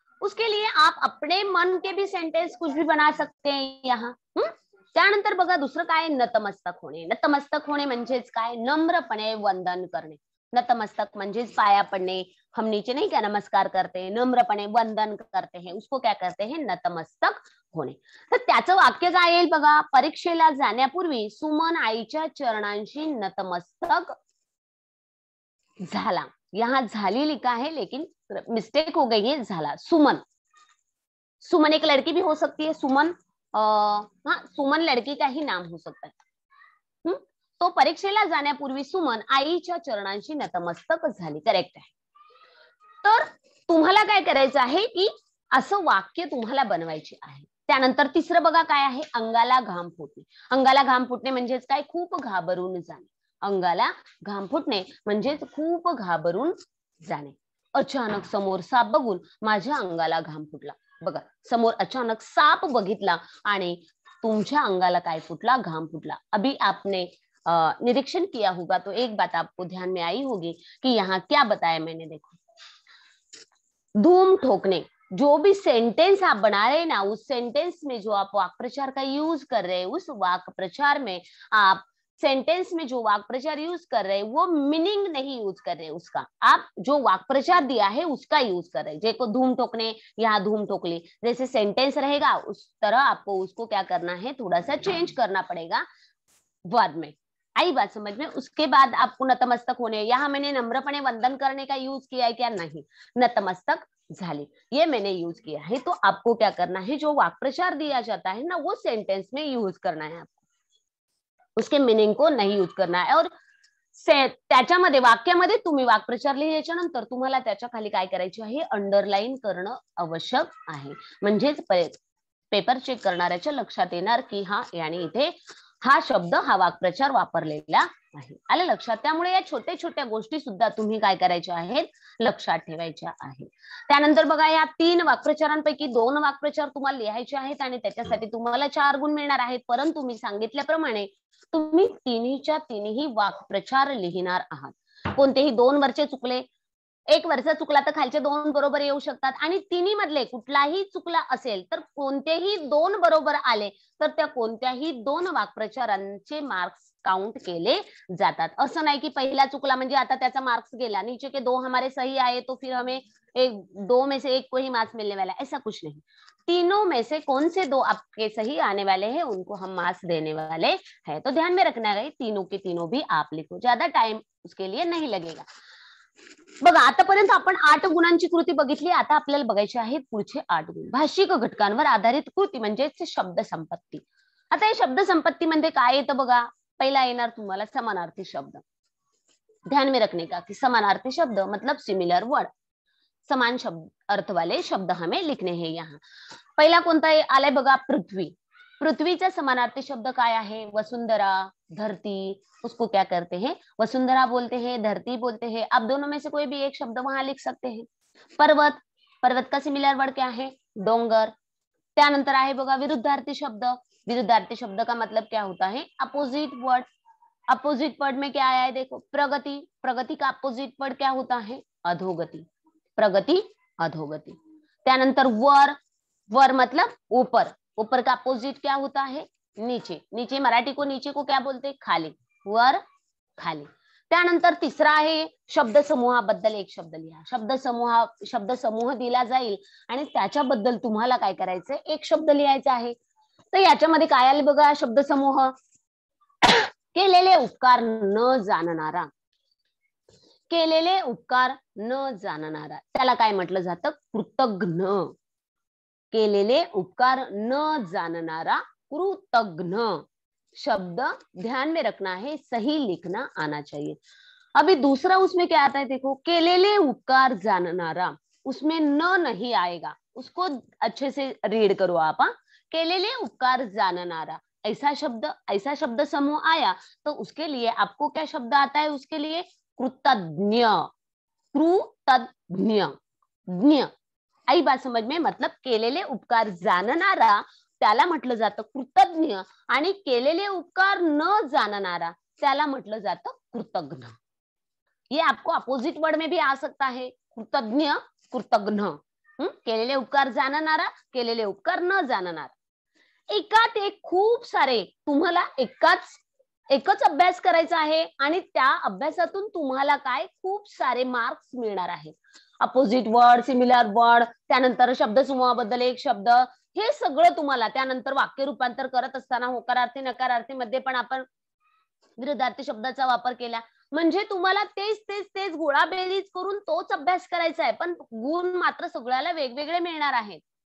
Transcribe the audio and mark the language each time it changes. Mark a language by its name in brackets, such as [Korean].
[Hindi] उसके लिए आप अपने मन के भी सेंटेंस कुछ भी बना सकते हैं यहाँ। [Marathi] त्यानंतर बघा दुसरं काय, नतमस्तक होणे। नतमस्तक होणे म्हणजेच काय, नम्रपणे वंदन करणे। नतमस्तक म्हणजेच पाया पडणे। [Hindi] हम नीचे नहीं क्या नमस्कार करते हैं, नम्रपणे वंदन करते हैं, उसको क्या करते हैं, नतमस्तक होणे। [Marathi] तर त्याचं वाक्य काय येईल बघा, परीक्षेला जाण्यापूर्वी सुमन आईच्या चरणांशी नतमस्तक झाला। [Hindi] यहाँ झाली लिखा है लेकिन मिस्टेक हो गई है, झाला। सुमन, सुमन एक लड़की भी हो सकती है, सुमन हाँ सुमन लड़की का ही नाम हो सकता है। [Marathi] तो परीक्षेला जाण्यापूर्वी सुमन आईच्या चरणांशी नतमस्तक झाली, करेक्ट आहे। तर तुम्हाला काय करायचं आहे की असं वाक्य तुम्हाला बनवायचे आहे। त्यानंतर तिसरं बघा काय आहे, अंगाला घाम फुटणे। अंगाला घाम फुटणे म्हणजेच काय, खूप घाबरून जाणे। अंगाला घाम फुटणे म्हणजेच खूप घाबरून जाणे। अचानक समोर साप बघून माझ्या अंगाला घाम फुटला। बघा, समोर अचानक साप बघितला आणि तुमच्या अंगाला काय फुटला, घाम फुटला। [Hindi] अभी आपने निरीक्षण किया होगा तो एक बात आपको ध्यान में आई होगी कि यहाँ क्या बताया मैंने, देखो धूम ठोकने, जो भी सेंटेंस आप बना रहे हैं ना उस सेंटेंस में जो आप वाक्य प्रचार का यूज कर रहे हैं, उस वाक्य प्रचार में आप सेंटेंस में जो वाक्य प्रचार यूज कर रहे हैं वो मीनिंग नहीं यूज कर रहे, उसका आप जो वाक्य प्रचार दिया है उसका यूज कर रहे हैं। जैसे धूम ठोकने, यहाँ धूम ठोकली, जैसे सेंटेंस रहेगा उस तरह आपको उसको क्या करना है, थोड़ा सा चेंज करना पड़ेगा वर्ड में। आई बात समझ में। उसके बाद आपको नतमस्तक होने, यहाँ मैंने नम्रपणे वंदन करने का यूज किया है क्या, नहीं, नतमस्तक झाली ये मैंने यूज किया है। तो आपको क्या करना है, जो वाक्य प्रचार दिया जाता है ना वो सेंटेंस में यूज करना है आपको, उसके मीनिंग को नहीं यूज करना है। [Marathi] और त्याच्यामध्ये वाक्यामध्ये तुम्ही वाक्प्रचार लिहायच्या नंतर तुम्हाला त्याच्या खाली काय करायचे आहे, अंडरलाईन करणं आवश्यक आहे। म्हणजेच पेपर चेक करणाऱ्याच्या लक्षात येणार की हा याने इथे हा शब्द हा वाक्प्रचार वापरलेला आहे, आलं लक्षात। त्यामुळे या छोट्या छोट्या गोष्टी सुद्धा तुम्ही काय करायच्या आहेत, लक्षात ठेवायच्या आहेत। त्यानंतर बघा या 3 वाक्प्रचारांपैकी 2 वाक्प्रचार तुम्हाला लिहायचे आहेत आणि त्याच्यासाठी तुम्हाला 4 गुण मिळणार आहेत। परंतु मी सांगितल्याप्रमाणे तुम्ही तिन्हीच्या तिन्ही वाक्प्रचार लिहिणार आहात। कोणतेही 2 वरचे चुकले, 1 वरचा चुकला तर खालचे 2 बरोबर येऊ शकतात आणि तिन्ही मधले कुठलाही चुकला असेल तर कोणतेही 2 बरोबर आले तर त्या कोणत्याही 2 वाक्प्रचारांचे मार्क्स काउंट केले जातात। असं नाही की पहिला चुकला म्हणजे आता त्याचा मार्क्स गेला, [Hindi] नीचे के 2 हमारे सही आए तो फिर हमें 2 में से 1 को ही मार्क्स मिलने वाला है, ऐसा कुछ नहीं। तीनों में से कौन से 2 आपके सही आने वाले हैं उनको हम मार्क्स देने वाले हैं। तो ध्यान में रखना है, तीनों के तीनों भी आप लिखो, ज्यादा टाइम उसके लिए नहीं लगेगा। [Marathi] बघा आतापर्यंत आपण 8 गुणांची कृती बघितली, आता आपल्याला बघायचे आहेत पुढचे 8 गुण। भाषिक घटकांवर आधारित कृती म्हणजेच शब्द संपत्ती। आता या शब्द संपत्ती मध्ये काय येतं बघा, पहिला येणार तुम्हाला समानार्थी शब्द। [Hindi] ध्यान में रखने का कि समानार्थी शब्द मतलब सिमिलर वर्ड, समान शब्द अर्थ वाले शब्द हमें लिखने हैं यहाँ। [Marathi] पहिला कोणता आलाय बघा, पृथ्वी। पृथ्वीचा समानार्थी शब्द काय आहे, वसुंधरा, धरती। [Hindi] उसको क्या करते हैं, वसुंधरा बोलते हैं, धरती बोलते हैं। आप दोनों में से कोई भी एक शब्द वहां लिख सकते हैं। पर्वत, पर्वत का सिमिलर वर्ड क्या है, डोंगर। [Marathi] त्यानंतर आहे बघा विरुद्धार्थी शब्द। [Hindi] विरुद्धार्थी शब्द का मतलब क्या होता है, अपोजिट वर्ड। अपोजिट वर्ड में क्या आया है देखो, प्रगति। प्रगति का अपोजिट वर्ड क्या होता है, अधोगति। प्रगति अधोगति। त्यानंतर वर, वर मतलब ऊपर। ऊपर का अपोजिट क्या होता है, नीचे। नीचे मराठी को नीचे को क्या बोलते, खाली। वर खाली। [Marathi] त्यानंतर तिसरा आहे शब्द समूहाबद्दल एक शब्द लिहा। शब्द समूह दिला जाईल आणि त्याच्याबद्दल तुम्हाला काय करायचंय, एक शब्द लिहायचा आहे। तर याच्यामध्ये काय आले बघा, शब्द समूह, केलेले उपकार न जाणणारा। केलेले उपकार न जाणणारा त्याला काय म्हटलं जातं, कृतघ्न। केलेले उपकार न जाननारा [Hindi] कृतघ्न शब्द ध्यान में रखना है, सही लिखना आना चाहिए। अभी दूसरा उसमें क्या आता है देखो, [Marathi] केलेले उपकार जाननारा, [Hindi] उसमें न नहीं आएगा, उसको अच्छे से रीड करो आप। [Marathi] केलेले उपकार जाननारा [Hindi] ऐसा शब्द समूह आया तो उसके लिए आपको क्या शब्द आता है, उसके लिए कृतज्ञ। कृतज्ञ ज्ञ आई बात समझ में, [Marathi] मतलब केलेले उपकार जाणणारा त्याला म्हटलं जातं कृतज्ञ आणि केलेले उपकार न जाणणारा त्याला म्हटलं जातं कृतघ्न। [Hindi] ये आपको अपोजिट वर्ड में भी आ सकता है, कृतज्ञ कृतघ्न। [Marathi] केलेले उपकार जाणणारा, केलेले उपकार न जाणणारा। एकात एक खूप सारे तुम्हाला एकच अभ्यास करायचा आहे आणि त्या अभ्यासातून तुम्हाला काय खूप सारे मार्क्स मिळणार आहेत। अपोजिट वर्ड, सिमिलर वर्ड, त्यानंतर शब्द समूहाबद्दल एक शब्द, हे सगळं तुम्हाला, त्यानंतर वाक्य रूपांतर करत असताना होकारार्थी नकारार्थी मध्ये पण आपण विरुद्धार्थी शब्दाचा वापर केला, म्हणजे तुम्हाला तेच गोळाबेरीज करून तोच अभ्यास करायचा आहे, पण गुण मात्र सगळ्याला वेगवेगळे मिळणार आहेत।